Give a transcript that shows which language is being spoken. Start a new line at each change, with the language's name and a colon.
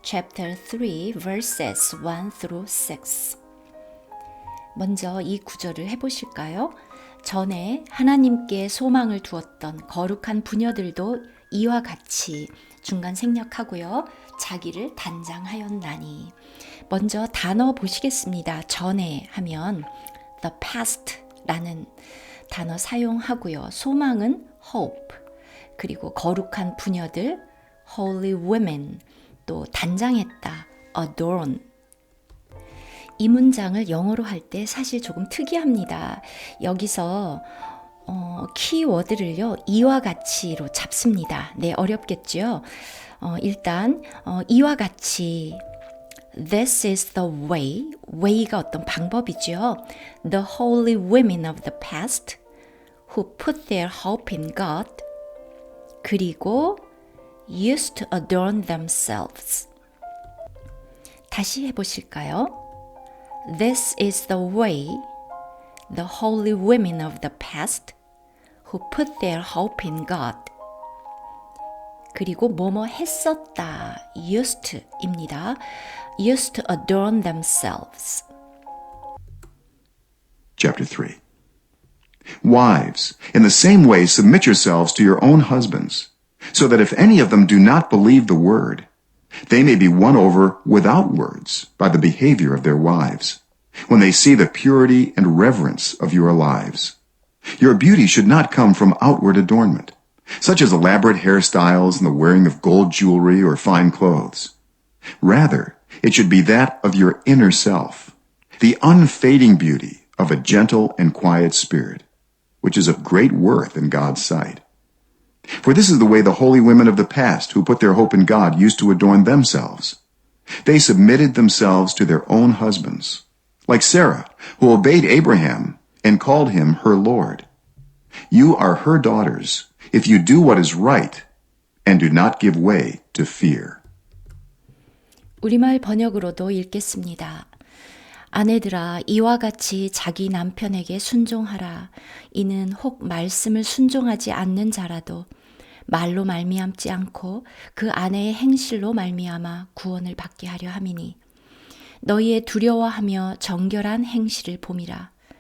English: chapter 3, verses 1 through 6.
Korean: 먼저 이 구절을 해보실까요? 전에 하나님께 소망을 두었던 거룩한 부녀들도 이와 같이 중간 생략하고요. 자기를 단장하였나니. 먼저 단어 보시겠습니다. 전에 하면 the past라는 단어 사용하고요. 소망은 hope, 그리고 거룩한 부녀들 holy women, 또 단장했다 adorn. 이 문장을 영어로 할 때 사실 조금 특이합니다. 여기서 키워드를요 이와 같이로 잡습니다. 네, 어렵겠죠? 일단 이와 같이
English: This is the way,
Korean: way가 어떤 방법이죠.
English: The holy women of the past who put their hope in God,
Korean: 그리고
English: used to adorn themselves.
Korean: 다시 해보실까요?
English: This is the way the holy women of the past who put their hope in God.
Korean: 그리고 뭐뭐 했었다, used to입니다.
English: used to adorn themselves. Chapter 3. Wives, in the same way submit yourselves to your own husbands, so that if any of them do not believe the word, they may be won over without words by the behavior of their wives, when they see the purity and reverence of your lives. Your beauty should not come from outward adornment, such as elaborate hairstyles and the wearing of gold jewelry or fine clothes. Rather, it should be that of your inner self, the unfading beauty of a gentle and quiet spirit, which is of great worth in God's sight. For this is the way the holy women of the past who put their hope in God used to adorn themselves. They submitted themselves to their own husbands, like Sarah, who obeyed Abraham and called him her Lord. You are her daughters if you do what is right and do not give way to fear.
Korean: 우리말 번역으로도 읽겠습니다. 아내들아, 이와 같이 자기 남편에게 순종하라. 이는 혹 말씀을 순종하지 않는 자라도 말로 말미암지 않고 그 아내의 행실로 말미암아 구원을 받게 하려 함이니 너희의 두려워하며 정결한 행실을 봄이라.